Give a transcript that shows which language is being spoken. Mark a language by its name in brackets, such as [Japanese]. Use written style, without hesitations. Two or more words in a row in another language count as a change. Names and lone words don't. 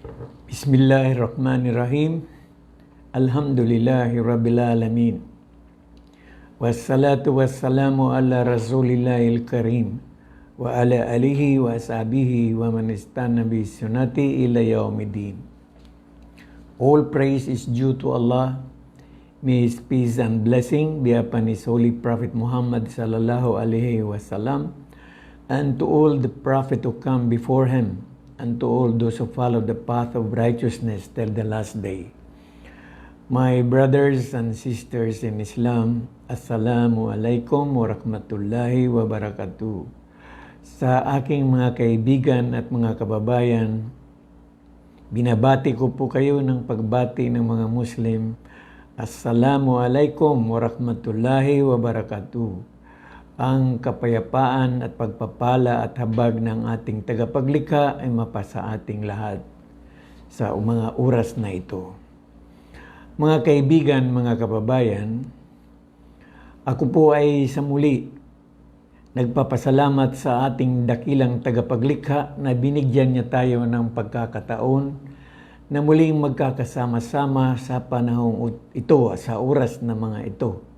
[Arabic] بسم الله الرحمن الرحيم الحمد لله رب العالمين. والصلاة والسلام على رسول الله الكريم وعلى آله وأصحابه ومن استن بسنته إلى يوم الدين. [English] All praise is due to Allah. May His peace and blessing be upon His Holy Prophet Muhammad [Arabic] صلى الله عليه وسلم, [English] and to all the prophet who come before him, and to all those who follow the path of righteousness till the last day. My brothers and sisters in Islam, [Arabic] السلام عليكم ورحمة الله وبركاته. [Filipino] Sa aking mga kaibigan at mga kababayan, binabati ko po kayo ng pagbati ng mga Muslim. [Arabic] السلام عليكم ورحمة الله وبركاته. [Filipino] Ang kapayapaan at pagpapala at habag ng ating tagapaglikha ay mapasa ating lahat sa mga oras na ito. Mga kaibigan, mga kababayan, ako po ay sa muli nagpapasalamat sa ating dakilang tagapaglikha na binigyan niya tayo ng pagkakataon na muling magkakasama-sama sa panahong ito, sa oras na mga ito.